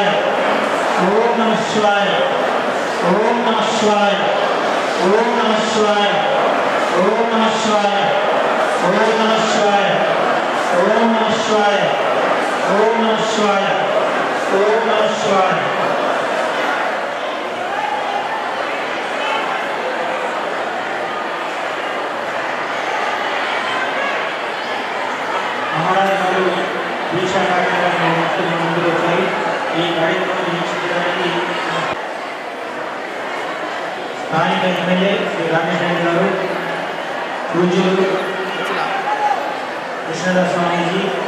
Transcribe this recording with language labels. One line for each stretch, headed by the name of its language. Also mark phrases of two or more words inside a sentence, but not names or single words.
Sanskrit: ओम नमः शिवाय ओम नमः शिवाय ओम नमः शिवाय ओम नमः शिवाय ओम नमः शिवाय ओम नमः शिवाय ओम नमः शिवाय ओम नमः शिवाय
Telugu: మహారాజ గారు దీక్షా కార్యక్రమం ముందుకు వచ్చాయి. ఈ కార్యక్రమం వీక్షించడానికి స్థానిక ఎమ్మెల్యే శ్రీ రామేష్ రెడ్డి గారు, పూజ్యులు కృష్ణదాస్ స్వామీజీ,